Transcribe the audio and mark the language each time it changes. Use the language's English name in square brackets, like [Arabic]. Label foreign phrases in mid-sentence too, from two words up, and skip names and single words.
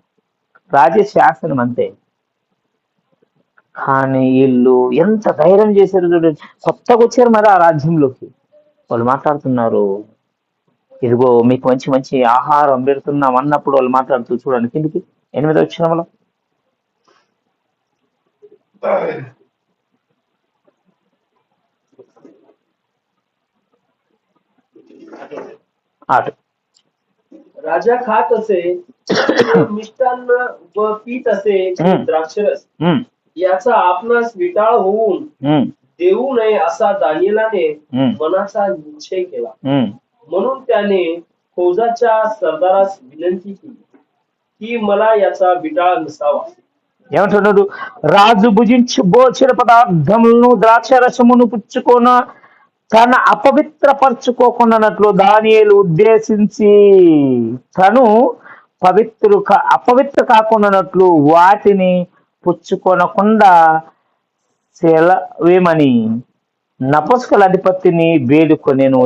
[Telugu] రాజే శాసనం అంతే. కానీ వీళ్ళు ఎంత ధైర్యం చేశారు చూడండి, కొత్తగా వచ్చారు మరి ఆ రాజ్యంలోకి. వాళ్ళు మాట్లాడుతున్నారు, ఇదిగో మీకు మంచి మంచి ఆహారం పెడుతున్నాం అన్నప్పుడు వాళ్ళు మాట్లాడుతూ చూడండి కిందికి 8వ వచనంలో. [Marathi] आठ राजा खात असे ते मिष्टान्न व पीत असे ते द्राक्षरस याचा आपणास विटाळ होऊन देऊ नये असा दानिएलाने मनाचा निश्चय केला. म्हणून त्याने फौजाच्या सरदारास विनंती केली की मला याचा विटाळ नसावा. [Telugu] ఏమంటున్నాడు? రాజు భుజించి భోజన పదార్థములను ద్రాక్షరసమును పుచ్చుకొన తన అపవిత్రపరచుకోకుండానట్లు దానియేలు ఉద్దేశించి తను అపవిత్ర కాకుండానట్లు వాటిని పుచ్చుకొనకుండా సెలవేమని నపుంసకుల అధిపతిని వేడుకొనెను.